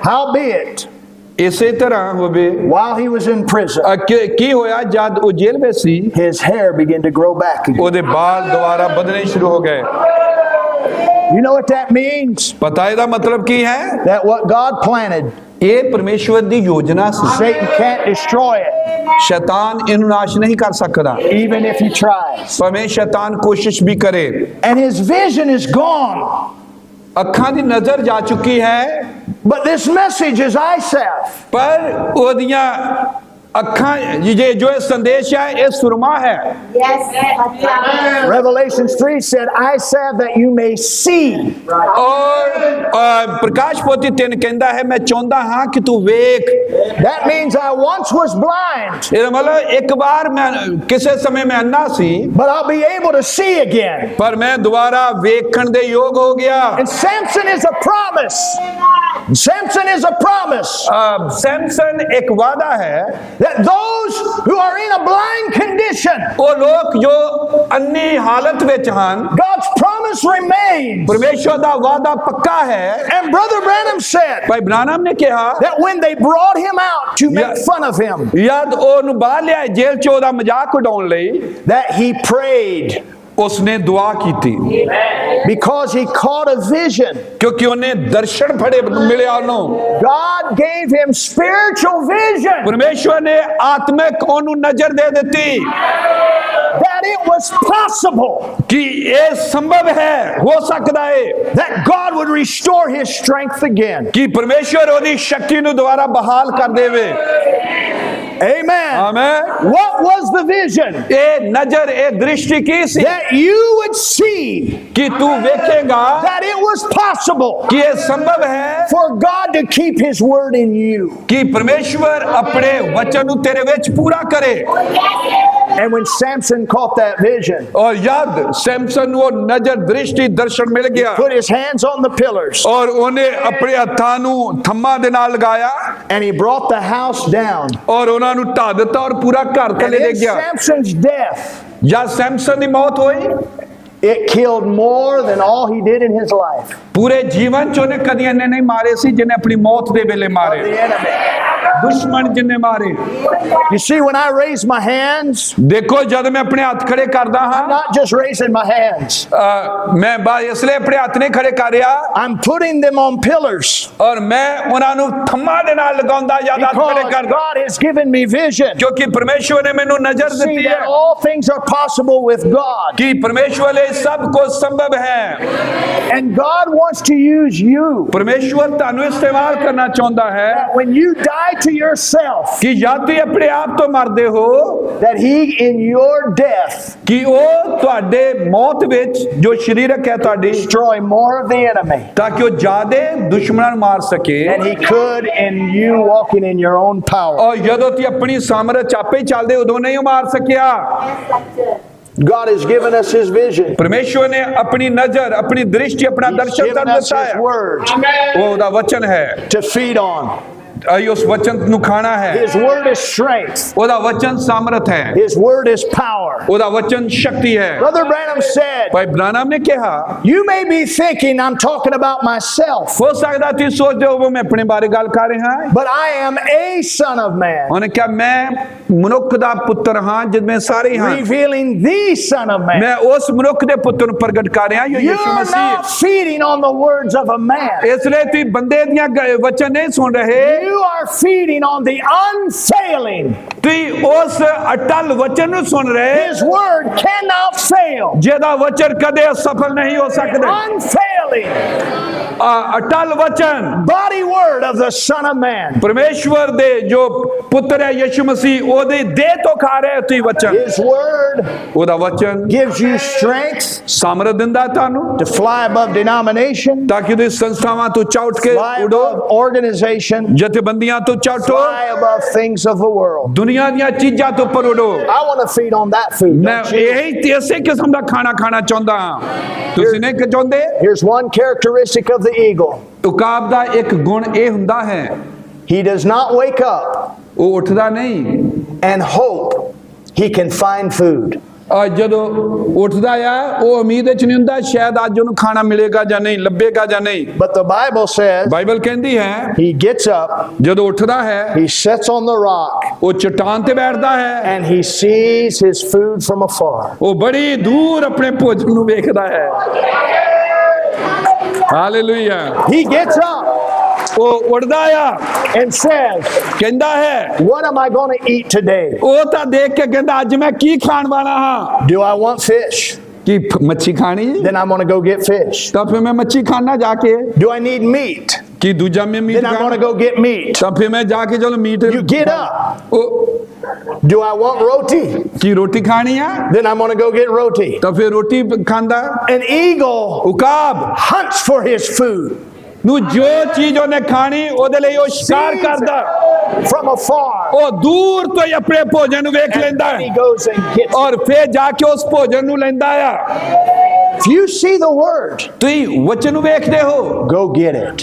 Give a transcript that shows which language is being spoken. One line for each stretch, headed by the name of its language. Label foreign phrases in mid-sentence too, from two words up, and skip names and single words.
English: howbeit,
Punjabi: ਇਸੇ ਤਰ੍ਹਾਂ ਹੋਵੇ
English: while he was in prison,
Punjabi: ਕੀ ਹੋਇਆ ਜਦ ਉਹ ਜੇਲ੍ਹ ਵਿੱਚ ਸੀ
English: his hair began to grow back again.
Punjabi: ਉਹਦੇ ਬਾਲ ਦੁਬਾਰਾ ਵਧਣੇ ਸ਼ੁਰੂ ਹੋ ਗਏ।
English: You know what that means?
Punjabi: ਪਤਾ ਇਹਦਾ ਮਤਲਬ ਕੀ ਹੈ?
English: That what God planted,
Punjabi: ਇਹ ਪਰਮੇਸ਼ਵਰ ਦੀ ਯੋਜਨਾ ਸੀ।
English: Satan can't destroy it,
Punjabi: ਸ਼ੈਤਾਨ ਇਹਨੂੰ ਨਾਸ਼ ਨਹੀਂ ਕਰ ਸਕਦਾ
English: even if he tries.
Punjabi: ਭਾਵੇਂ ਸ਼ੈਤਾਨ ਕੋਸ਼ਿਸ਼ ਵੀ ਕਰੇ।
English: And his vision is gone.
Punjabi: ਅੱਖਾਂ ਦੀ ਨਜ਼ਰ ਜਾ ਚੁੱਕੀ ਹੈ
English: But this message is eyesight.
Punjabi: ਪਰ ਉਹਦੀਆਂ ਅੱਖਾਂ ਜੋ ਇਹ ਸੰਦੇਸ਼ ਹੈ ਇਹ ਸੁਰਮਾ ਹੈ।
English: Revelations 3 said, I said that you may see.
Punjabi: ਔਰ ਪ੍ਰਕਾਸ਼ ਪੋਥੀ 3 ਕਹਿੰਦਾ ਹੈ ਮੈਂ ਚਾਹੁੰਦਾ ਹਾਂ ਕਿ ਤੂੰ ਵੇਖ।
English: That means I once was blind,
Punjabi: ਇਹਦਾ ਮਤਲਬ ਇੱਕ ਵਾਰ ਮੈਂ ਕਿਸੇ ਸਮੇਂ ਮੈਂ ਅੰਨਾ ਸੀ
English: but I'll be able to see again.
Punjabi: ਪਰ ਮੈਂ ਦੁਬਾਰਾ ਵੇਖਣ ਦੇ ਯੋਗ ਹੋ ਗਿਆ।
English: And Samson is a promise. Samson is a promise
Punjabi: ਸੈਮਸਨ ਇੱਕ ਵਾਅਦਾ ਹੈ
English: that those who are in a blind condition,
Punjabi: ਉਹ ਲੋਕ ਜੋ ਅੰਨੀ ਹਾਲਤ ਵਿੱਚ ਹਨ
English: God's promise remains.
Punjabi: ਪਰਮੇਸ਼ਵਰ ਦਾ ਵਾਅਦਾ ਪੱਕਾ ਹੈ।
English: And Brother Branham said
Punjabi: ਭਾਈ ਬ੍ਰਾਨਮ ਨੇ ਕਿਹਾ
English: that when they brought him out to make fun of him,
Punjabi: ਯਦ ਉਹਨੂੰ ਬਾਹਰ ਲਿਆਏ ਜੇਲ੍ਹ 'ਚ ਉਹਦਾ ਮਜ਼ਾਕ ਉਡਾਉਣ ਲਈ
English: that he prayed
Punjabi: ਉਸਨੇ ਦੁਆ ਕੀਤੀ
English: because he caught a vision.
Punjabi: ਕਿਉਂਕਿ ਉਹਨੇ ਦਰਸ਼ਨ ਫੜੇ ਮਿਲਿਆ ਉਹਨੂੰ।
English: God gave him spiritual vision
Punjabi: ਪਰਮੇਸ਼ਵਰ ਨੇ ਆਤਮਿਕ ਉਹਨੂੰ ਨਜ਼ਰ ਦੇ ਦਿੱਤੀ
English: that it was possible
Punjabi: ਕਿ ਇਹ ਸੰਭਵ ਹੈ, ਹੋ ਸਕਦਾ ਹੈ
English: that God would restore his strength again.
Punjabi: ਕਿ ਪਰਮੇਸ਼ਵਰ ਉਹਦੀ ਸ਼ਕਤੀ ਨੂੰ ਦੁਬਾਰਾ ਬਹਾਲ ਕਰ ਦੇਵੇ।
English: Amen.
Punjabi: ਆਮੇਨ।
English: What was the vision?
Punjabi: ਇਹ ਨਜ਼ਰ ਇਹ ਦ੍ਰਿਸ਼ਟੀ ਕੀ ਸੀ
English: That you would see
Punjabi: ਕਿ ਤੂੰ ਵੇਖੇਗਾ
English: that it was possible
Punjabi: ਕਿ ਇਹ ਸੰਭਵ ਹੈ
English: for God to keep his word in you.
Punjabi: ਕਿ ਪਰਮੇਸ਼ਵਰ ਆਪਣੇ ਵਚਨ ਨੂੰ ਤੇਰੇ ਵਿੱਚ ਪੂਰਾ ਕਰੇ।
English: And when Samson caught that vision,
Punjabi: ਔਰ ਯਦ ਸੈਮਸਨ ਨੂੰ ਉਹ ਨਜ਼ਰ ਦ੍ਰਿਸ਼ਟੀ ਦਰਸ਼ਨ ਮਿਲ ਗਿਆ
English: put his hands on the pillars,
Punjabi: ਔਰ ਉਹਨੇ ਆਪਣੇ ਹੱਥਾਂ ਨੂੰ ਥੰਮਾਂ ਦੇ ਨਾਲ ਲਗਾਇਆ
English: and he brought the house down.
Punjabi: ਔਰ ਉਹਨਾਂ ਨੂੰ ਢਾ ਦਿੱਤਾ ਔਰ ਪੂਰਾ ਘਰ
English: And
Punjabi: ਥੱਲੇ
English: in
Punjabi: ਲੈ ਗਿਆ।
English: Samson's death,
Punjabi: ਜਦ ਸੈਮਸਨ ਦੀ ਮੌਤ ਹੋਈ
English: it killed more than all he did in his life.
Punjabi: ਪੂਰੇ ਜੀਵਨ ਚ ਉਹਨੇ ਕਦੀ ਇੰਨੇ ਨਹੀਂ ਮਾਰੇ ਸੀ ਜਿੰਨੇ ਆਪਣੀ ਮੌਤ ਦੇ ਵੇਲੇ ਮਾਰੇ।
English: The enemy.
Punjabi: ਦੁਸ਼ਮਣ ਜਿੰਨੇ ਮਾਰੇ।
English: You see, when I raise my hands,
Punjabi: ਦੇਖੋ ਜਦ ਮੈਂ ਆਪਣੇ ਹੱਥ ਖੜੇ ਕਰਦਾ
English: I'm
Punjabi: ਹਾਂ
English: not just raising my hands.
Punjabi: ਮੈਂ ਬਸ ਇਸ ਲਈ ਆਪਣੇ ਹੱਥ ਨਹੀਂ ਖੜੇ ਕਰ ਰਿਹਾ
English: I'm putting them on pillars
Punjabi: ਔਰ ਮੈਂ ਉਹਨਾਂ ਨੂੰ ਥੰਮਾਂ ਦੇ ਨਾਲ ਲਗਾਉਂਦਾ ਜਦ ਹੱਥ ਖੜੇ
English: because
Punjabi: ਕਰਦਾ
English: God has given me vision.
Punjabi: ਕਿਉਂਕਿ ਪਰਮੇਸ਼ਵਰ ਨੇ ਮੈਨੂੰ ਨਜ਼ਰ
English: See
Punjabi: ਦਿੱਤੀ ਹੈ
English: that all things are possible with God.
Punjabi: ਕਿ ਪਰਮੇਸ਼ਵਰ ਲਈ ਸਭ ਕੁਝ ਸੰਭਵ ਹੈ।
English: And God wants to use you.
Punjabi: ਪਰਮੇਸ਼ਵਰ ਤੁਹਾਨੂੰ ਇਸਤੇਮਾਲ ਕਰਨਾ ਚਾਹੁੰਦਾ ਹੈ
English: That when you die to yourself,
Punjabi: ਕਿ ਜਦ ਤੁਸੀਂ ਆਪਣੇ ਆਪ ਤੋਂ ਮਰਦੇ ਹੋ
English: that he in your death
Punjabi: ਕਿ ਉਹ ਤੁਹਾਡੇ ਮੌਤ ਵਿੱਚ ਜੋ ਸਰੀਰਕ ਹੈ ਤੁਹਾਡੀ
English: destroy more of the enemy
Punjabi: ਤਾਂ ਕਿ ਉਹ ਜ਼ਿਆਦੇ ਦੁਸ਼ਮਣਾਂ ਨੂੰ ਮਾਰ ਸਕੇ
English: than he could in you walking in your own power.
Punjabi: ਔਰ ਜਦੋਂ ਤੁਸੀਂ ਆਪਣੀ ਸਾਮਰਥ ਆਪੇ ਚੱਲਦੇ ਉਦੋਂ ਨਹੀਂ ਉਹ ਮਾਰ ਸਕਿਆ।
English: God has given us his vision.
Punjabi: ਪਰਮੇਸ਼ਵਰ ਨੇ ਆਪਣੀ ਨਜ਼ਰ ਆਪਣੀ ਦ੍ਰਿਸ਼ਟੀ ਆਪਣਾ
English: He's
Punjabi: ਦਰਸ਼ਨ
English: given
Punjabi: ਕਰ
English: us
Punjabi: ਦਿੱਤਾ
English: his
Punjabi: ਹੈ।
English: word
Punjabi: ਉਹ ਉਹਦਾ ਵਚਨ ਹੈ
English: to feed on.
Punjabi: ਅਸੀਂ ਉਸ ਵਚਨ ਨੂੰ ਖਾਣਾ ਹੈ।
English: His word is strength.
Punjabi: ਉਹਦਾ ਵਚਨ ਸਾਮਰਥ ਹੈ।
English: His word is power.
Punjabi: ਉਹਦਾ ਵਚਨ ਸ਼ਕਤੀ ਹੈ।
English: Brother Branham said,
Punjabi: ਭਾਈ ਬ੍ਰਾਨਮ ਨੇ ਕਿਹਾ
English: you may be thinking I'm talking about myself,
Punjabi: ਹੋ ਸਕਦਾ ਤੁਸੀਂ ਸੋਚਦੇ ਹੋ ਮੈਂ ਆਪਣੇ ਬਾਰੇ ਗੱਲ ਕਰ ਰਿਹਾ ਹਾਂ
English: but I am a son of man,
Punjabi: ਉਹਨੇ ਕਿਹਾ ਮੈਂ ਮਨੁੱਖ ਦਾ ਪੁੱਤਰ ਹਾਂ ਜਿਵੇਂ ਸਾਰੇ ਹਾਂ
English: revealing the son of man.
Punjabi: ਮੈਂ ਉਸ ਮਨੁੱਖ ਦੇ ਪੁੱਤਰ ਨੂੰ ਪ੍ਰਗਟ ਕਰ ਰਿਹਾ ਜੋ ਯਿਸੂ
English: You're
Punjabi: ਮਸੀਹ
English: not feeding on the words of a man.
Punjabi: ਇਸ ਲਈ ਤੁਸੀਂ ਬੰਦੇ ਦੀਆਂ ਵਚਨ ਨਹੀਂ ਸੁਣ ਰਹੇ
English: You are feeding on the unfailing.
Punjabi: ਤੁਸੀਂ ਉਸ ਅਟਲ ਵਚਨ ਨੂੰ ਸੁਣ ਰਹੇ
English: His word cannot fail.
Punjabi: ਜਿਹਦਾ ਵਚਨ ਕਦੇ ਅਸਫਲ ਨਹੀਂ ਹੋ ਸਕਦਾ।
English: Unfailing.
Punjabi: ਅਟਲ ਵਚਨ
English: body word of the Son of Man.
Punjabi: ਪਰਮੇਸ਼ਵਰ ਦੇ ਜੋ ਪੁੱਤਰ ਹੈ ਯਿਸੂ ਮਸੀਹ ਉਹਦੇ ਦੇਹ ਤੋਂ ਖਾ ਰਹੇ ਤੁਸੀਂ ਵਚਨ
English: His word
Punjabi: ਉਹਦਾ ਵਚਨ
English: gives you strength
Punjabi: ਸਾਮਰਥ ਦਿੰਦਾ ਤੁਹਾਨੂੰ
English: to fly above denomination,
Punjabi: ਤਾਂ ਕਿ ਤੁਸੀਂ ਸੰਸਥਾਵਾਂ ਤੋਂ ਚੌਟ ਕੇ
English: fly
Punjabi: ਉਡੋ
English: above organization,
Punjabi: ਜਥੇਬੰਦੀਆਂ ਤੋਂ ਚੌਟੋ
English: fly above things of the world.
Punjabi: ਦੁਨੀਆ ਦੀਆਂ ਚੀਜ਼ਾਂ ਤੋਂ ਉੱਪਰ ਉਡੋ
English: I want to feed on that food.
Punjabi: ਮੈਂ
English: Don't you?
Punjabi: ਇਹੀ ਇਸੇ ਕਿਸਮ ਦਾ ਖਾਣਾ ਖਾਣਾ ਚਾਹੁੰਦਾ ਹਾਂ ਤੁਸੀਂ ਨਹੀਂ ਚਾਹੁੰਦੇ
English: Here's one characteristic of the eagle.
Punjabi: ਉਕਾਬ ਦਾ ਇੱਕ ਗੁਣ ਇਹ ਹੁੰਦਾ ਹੈ
English: He does not wake up
Punjabi: ਉਹ ਉੱਠਦਾ ਨਹੀਂ
English: and hope he can find food.
Punjabi: ਜਦੋਂ ਉੱਠਦਾ ਆ ਉਹ ਉਮੀਦ ਵਿੱਚ ਨਹੀਂ ਹੁੰਦਾ ਸ਼ਾਇਦ ਅੱਜ ਉਹਨੂੰ ਖਾਣਾ ਮਿਲੇਗਾ ਜਾਂ ਨਹੀਂ ਲੱਭੇਗਾ ਜਾਂ ਨਹੀਂ
English: But the Bible says
Punjabi: ਬਾਈਬਲ ਕਹਿੰਦੀ ਹੈ
English: he gets up,
Punjabi: ਜਦੋਂ ਉੱਠਦਾ ਹੈ
English: he sits on the rock,
Punjabi: ਉਹ ਚਟਾਨ ਤੇ ਬੈਠਦਾ ਹੈ
English: and he sees his food from afar.
Punjabi: ਉਹ ਬੜੀ ਦੂਰ ਆਪਣੇ ਭੋਜਨ ਨੂੰ ਵੇਖਦਾ ਹੈ ਹਾਲੇਲੂਇਆ
English: He gets up
Punjabi: ਉਹ ਉੱਠਦਾ ਆ
English: and says,
Punjabi: ਕਹਿੰਦਾ ਹੈ
English: what am I going to eat today?
Punjabi: ਉਹ ਤਾਂ ਦੇਖ ਕੇ ਕਹਿੰਦਾ ਅੱਜ ਮੈਂ ਕੀ ਖਾਣ ਵਾਲਾ ਹਾਂ
English: Do I want fish?
Punjabi: ਕੀ ਮੱਛੀ ਖਾਣੀ
English: Then I'm going to go get fish.
Punjabi: ਤਾਂ ਫਿਰ ਮੈਂ ਮੱਛੀ ਖਾਣਾ ਜਾ ਕੇ
English: Do I need meat?
Punjabi: ਕੀ ਦੂਜਾ ਮੈਂ ਮੀਟ
English: Then I'm going to go get meat.
Punjabi: ਤਾਂ ਫਿਰ ਮੈਂ ਜਾ ਕੇ ਚਲੋ ਮੀਟ
English: You get up.
Punjabi: ਉਹ
English: Do I want roti?
Punjabi: ਕੀ ਰੋਟੀ ਖਾਣੀ ਆ
English: Then I'm going to go get roti.
Punjabi: ਤਾਂ ਫਿਰ ਰੋਟੀ ਖਾਂਦਾ
English: An eagle
Punjabi: ਉਕਾਬ
English: hunts for his food
Punjabi: ਨੂੰ ਜੋ ਚੀਜ਼ ਉਹਨੇ ਖਾਣੀ ਉਹਦੇ ਲਈ ਉਹ ਸ਼ਿਕਾਰ ਕਰਦਾ
English: from afar.
Punjabi: ਉਹ ਦੂਰ ਤੋਂ ਹੀ ਆਪਣੇ ਭੋਜਨ ਨੂੰ ਵੇਖ ਲੈਂਦਾ
English: And he
Punjabi: ਹੈ
English: goes and gets it.
Punjabi: ਔਰ ਫਿਰ ਜਾ ਕੇ ਉਸ ਭੋਜਨ ਨੂੰ ਲੈਂਦਾ ਆ
English: If you see the word,
Punjabi: ਤੁਸੀਂ ਵਚਨ ਨੂੰ ਵੇਖਦੇ ਹੋ
English: go get it